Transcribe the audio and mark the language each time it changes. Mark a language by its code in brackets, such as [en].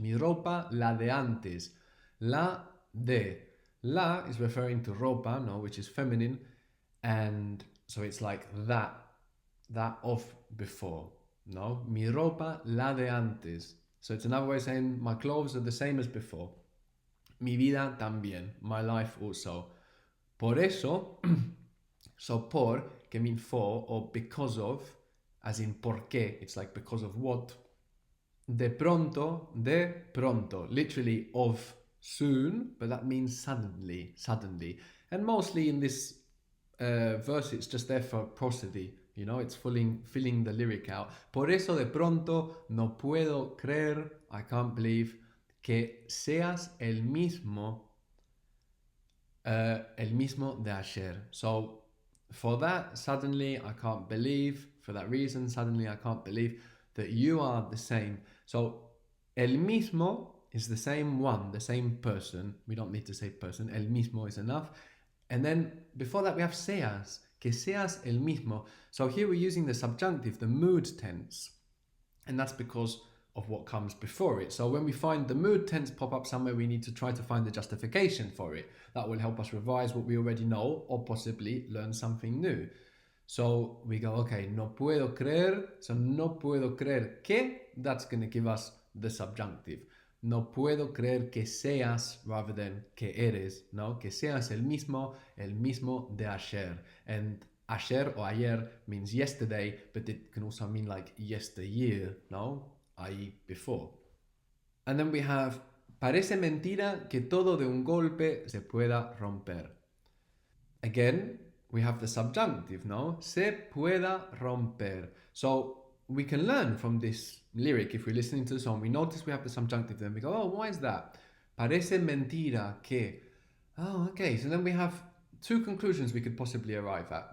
[es] Mi ropa, la de antes. La de. [en] La is referring to ropa, no, which is feminine. And so it's like that of before, no? [es] Mi ropa, la de antes. [en] So it's another way of saying my clothes are the same as before. [es] Mi vida también, [en] my life also. [es] Por eso, [en] so por, can mean for or because of, as in por qué, it's like because of what. De pronto, literally of soon, but that means suddenly, suddenly. And mostly in this verse, it's just there for prosody. You know, it's filling the lyric out. [es] Por eso de pronto no puedo creer, [en] I can't believe, [es] que seas el mismo de ayer. [en] So for that, suddenly I can't believe, for that reason, suddenly I can't believe that you are the same. So el mismo is the same one, the same person. We don't need to say person. El mismo is enough. And then before that we have seas, [es] que seas el mismo. [en] So here we're using the subjunctive, the mood tense. And that's because of what comes before it. So when we find the mood tense pop up somewhere, we need to try to find the justification for it. That will help us revise what we already know or possibly learn something new. So we go, okay, [es] no puedo creer. [en] So [es] no puedo creer que, [en] that's going to give us the subjunctive. [es] No puedo creer que seas [en] rather than [es] que eres, no? Que seas el mismo de ayer. [en] And ayer or ayer means yesterday, but it can also mean like yesteryear, no? I.e. before. And then we have, [es] parece mentira que todo de un golpe se pueda romper. [en] Again, we have the subjunctive, no? [es] Se pueda romper. [en] So we can learn from this lyric, if we're listening to the song, we notice we have the subjunctive, then we go, oh, why is that? [es] Parece mentira que. [en] Oh, okay, so then we have two conclusions we could possibly arrive at.